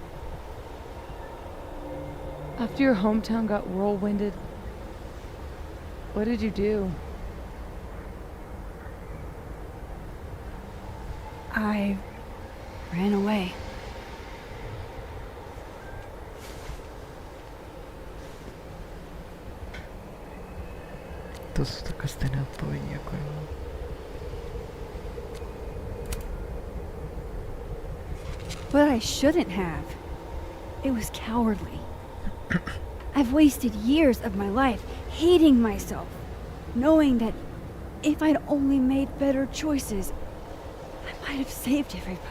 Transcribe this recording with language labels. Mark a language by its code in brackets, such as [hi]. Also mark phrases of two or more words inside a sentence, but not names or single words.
[en] After your hometown got whirlwinded, what did you do? I ran away. [sk] To sú také stejné odpovedi ako ja. [en] But I shouldn't have. It was cowardly. I've wasted years of my life hating myself, knowing that if I'd only made better choices, I might have saved everybody.